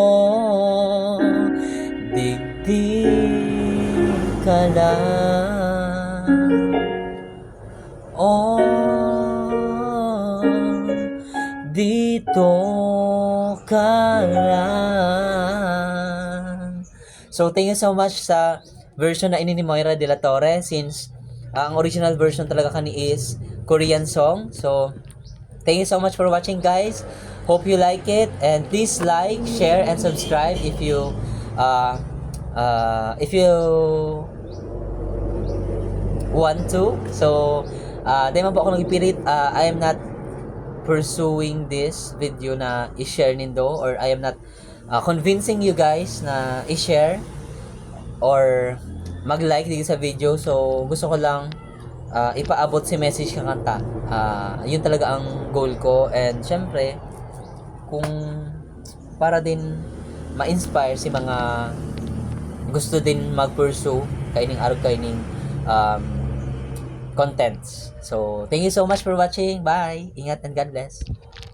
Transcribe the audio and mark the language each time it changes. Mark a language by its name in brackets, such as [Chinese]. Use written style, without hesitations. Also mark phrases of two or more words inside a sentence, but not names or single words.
[Bikol] Digdi ka lang. [Filipino] Oh, dito ka lang. [English] So, thank you so much sa version [Bikol] na ini ni [English] Moira De La Torre, since ang original version [Bikol] talaga kani [English] is Korean song. So, thank you so much for watching guys. Hope you like it, and please like, share, and subscribe if you want to. So, [Filipino] di man po ako nagpipilit. [English] I am not pursuing this video [Bikol] na i-share nindo, [English] or I am not convincing you guys [Filipino] na i-share [English] or [Filipino] mag-like dito sa video. So gusto ko lang ipaabot si message ng kanta. Yun talaga ang goal ko, and syempre kung para din ma-inspire si mga gusto din mag-pursue [Bikol] kaining arog kaining [Filipino] contents. [English] So thank you so much for watching. Bye, ingat and God bless.